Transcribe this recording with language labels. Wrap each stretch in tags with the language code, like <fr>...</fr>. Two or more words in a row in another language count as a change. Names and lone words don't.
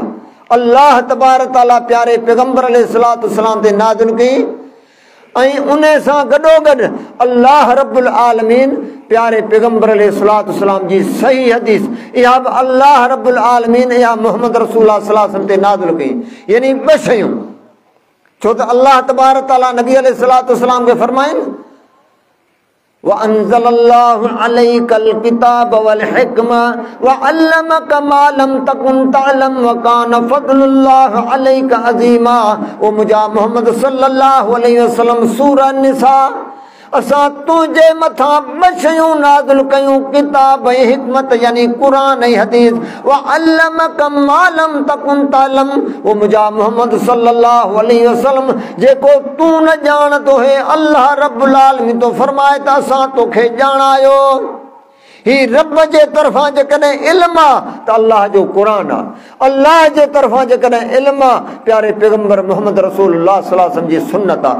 <sd>अल्लाह तबारक ताला प्यारे पैगंबर अलैहिस्सलातु वस्सलाम ते नाज़िल कई ऐं उन सां गॾोगॾु अल्लाह रब्बुल आलमीन प्यारे पैगंबर अलैहिस्सलातु वस्सलाम जी सही हदीस इहा बि अल्लाह रब्बुल आलमीन इहा मोहम्मद रसूलुल्लाह सल्लल्लाहु अलैहि वसल्लम ते नाज़िल कई। यानी 2 शयूं, छो त अल्लाह तबारक ताला नबी अलैहिस्सलातु वस्सलाम खे फरमाइनि</sd> <ar>وأنزل الله عليك الكتاب والحكمة وعلمك ما لم تكن تعلم وكان فضل الله عليك عظيما.</ar> <sd>ओ मुजा मोहम्मद सल्लल्लाहु अलैहि वसल्लम सूरह निसा असां तुझे मथा बशयूं नाज़िल कयूं किताब ऐं हिकमत यानी कुरान ऐं हदीस</sd> <ar>وعلمك ما لم تكن تعلم.</ar> <sd>ओ मुजा मोहम्मद सल्लल्लाहु अलैहि वसल्लम जेको तू न ॼाणतो है अल्लाह रब्बुल आलमीन तो फरमाए त असां तोखे ॼाणायो। ही रब जे तरफां जेकॾहिं इल्म आहे त अल्लाह जो क़ुरान आहे, अल्लाह जे तरफां जेकॾहिं इल्म आहे प्यारे पैगम्बर मोहम्मद रसूलुल्लाह सल्लल्लाहु अलैहि वसल्लम जी सुन्नत आहे।</sd>